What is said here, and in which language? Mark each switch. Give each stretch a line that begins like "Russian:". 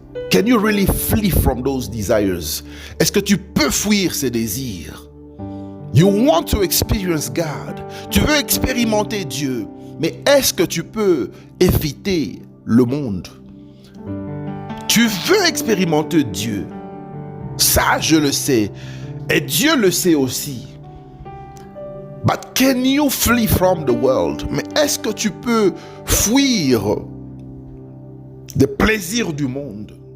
English: Can you really flee from those desires?
French: Est-ce que tu peux fuir ces désirs?
English: You want to experience God.
French: Tu veux expérimenter Dieu, mais est-ce que tu peux éviter le monde? Tu veux expérimenter Dieu. Ça, je le sais. Et Dieu le sait aussi.
English: But can you flee from the world?
French: Mais est-ce que tu peux fuir des plaisirs du monde?